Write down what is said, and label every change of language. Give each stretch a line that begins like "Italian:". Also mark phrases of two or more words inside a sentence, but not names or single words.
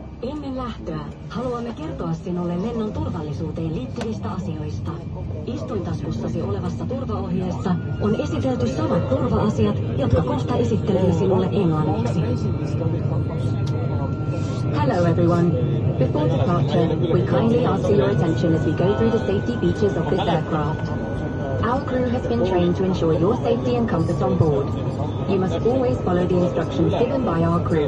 Finnish: Ennen lähtöä haluamme kertoa sinulle lennon turvallisuuteen liittyvistä asioista. Istuintaskussasi olevassa turvaohjeessa on esitelty samat turva-asiat, jotka kohta esittelemme sinulle englanniksi.
English: Hello everyone. Before departure, we kindly ask for your attention as we go through the safety features of this aircraft. Our crew has been trained to ensure your safety and comfort on board. You must always follow the instructions given by our crew.